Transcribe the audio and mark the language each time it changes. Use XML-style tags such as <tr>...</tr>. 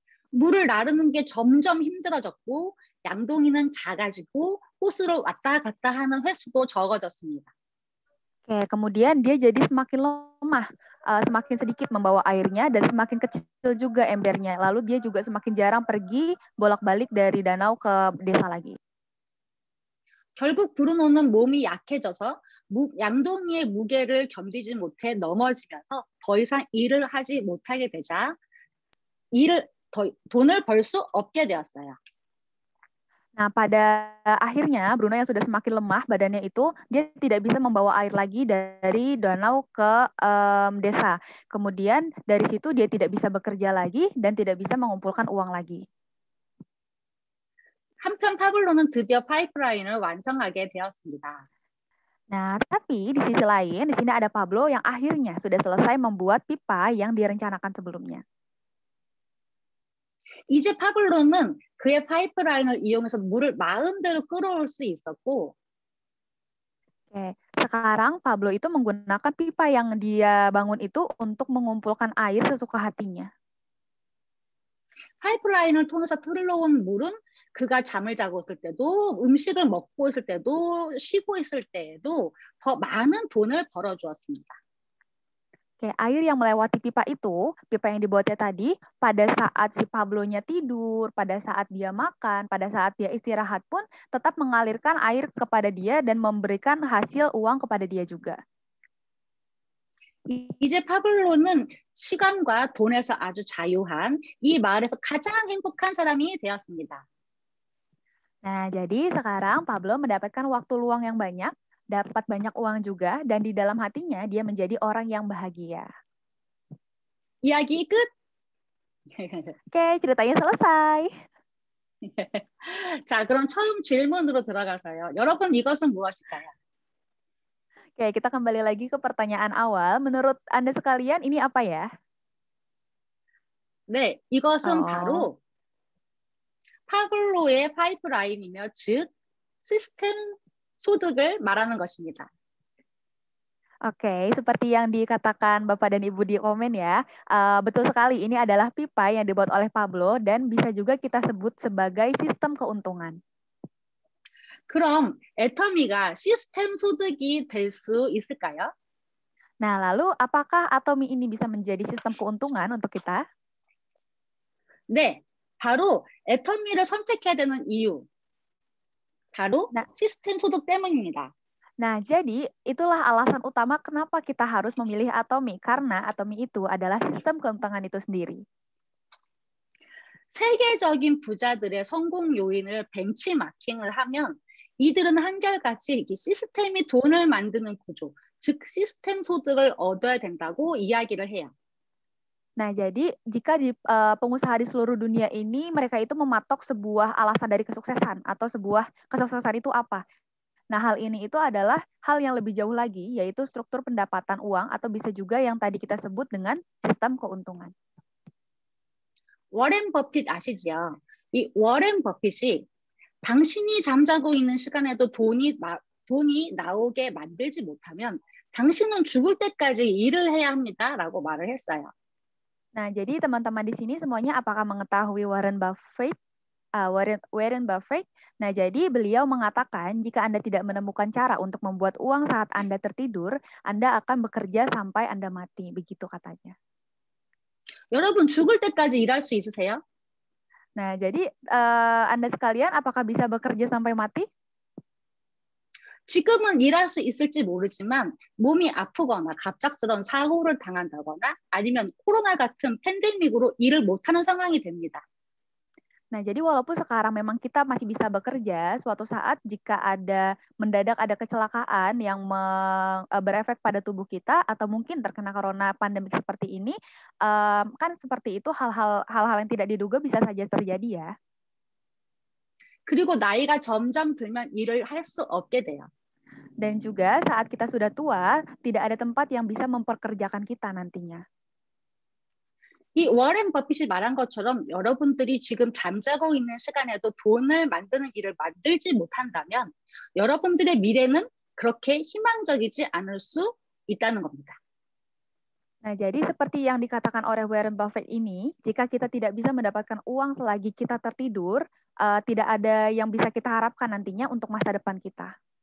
<ko>물을 나르는 게 점점 힘들어졌고 양동이는 작아지고 호수를 왔다 갔다 하는 횟수도 적어졌습니다.</ko> <id>Oke, kemudian dia jadi semakin lemah, semakin sedikit membawa airnya dan semakin kecil juga embernya. Lalu dia juga semakin jarang pergi bolak-balik dari danau ke desa lagi.</id> <ko>결국 브루노는 몸이 약해져서 양동이의 무게를 견디지 못해 넘어지면서 더 이상 일을 하지 못하게 되자 돈을 벌 수 없게 되었어요.</ko> <id>Nah, pada akhirnya Bruno yang sudah semakin lemah badannya itu, dia tidak bisa membawa air lagi dari danau ke desa. Kemudian dari situ dia tidak bisa bekerja lagi dan tidak bisa mengumpulkan uang lagi.</id> <ko>한편 파블로는 드디어 파이프라인을 완성하게 되었습니다.</ko> <id>Nah, tapi di sisi lain, di sini ada Pablo yang akhirnya sudah selesai membuat pipa yang direncanakan sebelumnya.</id> <ko>이제 파블로는 그의 파이프라인을 이용해서 물을 마음대로 끌어올 수 있었고</ko> <id>Oke, sekarang Pablo itu menggunakan pipa yang dia bangun itu untuk mengumpulkan air sesuka hatinya.</id> <ko>파이프라인을 통해서 흘러온 물은 그가 잠을 자고 있을 때도 음식을 먹고 있을 때도 쉬고 있을 때에도 더 많은 돈을 벌어주었습니다.</ko> <id>Oke, air yang melewati pipa itu, pipa yang dibuatnya tadi, pada saat si Pablo-nya tidur, pada saat dia makan, pada saat dia istirahat pun tetap mengalirkan air kepada dia dan memberikan hasil uang kepada dia juga.</id> <ko>이제 파블로는 시간과 돈에서 아주 자유한 이 마을에서 가장 행복한 사람이 되었습니다.</ko> <id>Nah, jadi sekarang Pablo mendapatkan waktu luang yang banyak, dapat banyak uang juga, dan di dalam hatinya dia menjadi orang yang bahagia.</id> <ko>이야기 끝!</ko> <id>Oke, ceritanya selesai.</id> <ko>자, 그럼 처음 질문으로 들어가서요. 여러분, 이것은 무엇일까요?</ko> <id>Oke, kita kembali lagi ke pertanyaan awal. Menurut Anda sekalian, ini apa ya?</id> <ko>네, 이것은 바로 파블로의 파이프라인이며 즉 시스템 소득을 말하는 것입니다.</ko> <id>Oke, seperti yang dikatakan Bapak dan Ibu di komen ya, betul sekali ini adalah pipa yang dibuat oleh Pablo dan bisa juga kita sebut sebagai sistem keuntungan.</id> <ko>그럼 애터미가 시스템 소득이 될 수 있을까요?</ko> <id>Nah, lalu apakah Atomi ini bisa menjadi sistem keuntungan untuk kita?</id> <ko>네, 바로 애터미를 선택해야 되는 이유, 바로 시스템 소득 때문입니다.</ko> <id>Nah, jadi itulah alasan utama kenapa kita harus memilih Atomi, karena Atomi itu adalah sistem keuntungan itu sendiri.</id> <ko>세계적인 부자들의 성공 요인을 벤치마킹을 하면 이들은 한결같이 시스템이 돈을 만드는 구조, 즉 시스템 소득을 얻어야 된다고 이야기를 해요.</ko> <id>Nah, jadi jika pengusaha di seluruh dunia ini mereka itu mematok sebuah alasan dari kesuksesan atau sebuah kesuksesan itu apa? Nah, hal ini itu adalah hal yang lebih jauh lagi, yaitu struktur pendapatan uang atau bisa juga yang tadi kita sebut dengan sistem keuntungan.</id> <ko>워렌 버핏 아시죠? 이 워렌 버핏이 당신이 잠자고 있는 시간에도 돈이 나오게 만들지 못하면 당신은 죽을 때까지 일을 해야 합니다라고 말을 했어요.</ko> <id>Nah, jadi teman-teman di sini semuanya apakah mengetahui Warren Buffett? Warren Buffett. Nah, jadi beliau mengatakan jika Anda tidak menemukan cara untuk membuat uang saat Anda tertidur, Anda akan bekerja sampai Anda mati, begitu katanya.</id> <ko>여러분 죽을 때까지 일할 수 있으세요?</ko> <id>Nah, jadi Anda sekalian apakah bisa bekerja sampai mati?</id> <ko>지금은 일할 수 있을지 모르지만 몸이 아프거나 갑작스러운 사고를 당한다거나 아니면 코로나 같은 팬데믹으로 일을 못하는 상황이 됩니다.</ko> <id>Nah, jadi walaupun sekarang memang kita masih bisa bekerja, suatu saat jika mendadak ada kecelakaan yang berefek pada tubuh kita atau mungkin terkena corona pandemik seperti ini, kan seperti itu hal-hal yang tidak diduga bisa saja terjadi ya.</id> <ko>그리고 나이가 점점 들면 일을 할 수 없게 돼요.</ko> <id>Dan juga saat kita sudah tua, tidak ada tempat yang bisa memperkerjakan kita nantinya.</id> <ko>이 워렌 버핏이 말한 것처럼 여러분들이 지금 잠자고 있는 시간에도 돈을 만드는 일을 만들지 못한다면 여러분들의 미래는 그렇게 희망적이지 않을 수 있다는 겁니다.</ko> <id>Nah, jadi seperti yang dikatakan oleh Warren Buffett ini, jika kita tidak bisa mendapatkan uang selagi kita tertidur, tidak ada yang bisa kita harapkan nantinya untuk masa depan kita.</id>